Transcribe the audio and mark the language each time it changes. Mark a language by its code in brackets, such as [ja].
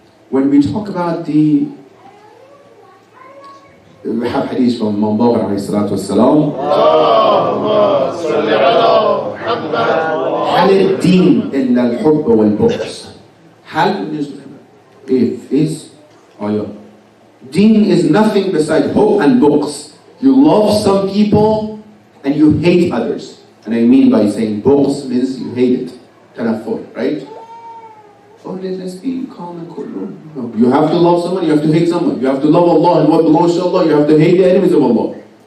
[en] When we talk about we have hadith from Imam Baqir alayhi salatu wassalam. Allahumma salli ala Muhammad. [ar] هل الدين إلا الحب والبغض؟ هل [en] It is ayah. Deen is nothing beside hope and books. You love some people and you hate others. And I mean by saying books means you hate it. Tanafur, right? Oh, let's be calm and cool. No. You have to love someone, you have to hate someone. You have to love Allah and what belongs to Allah. You have to hate the enemies of Allah.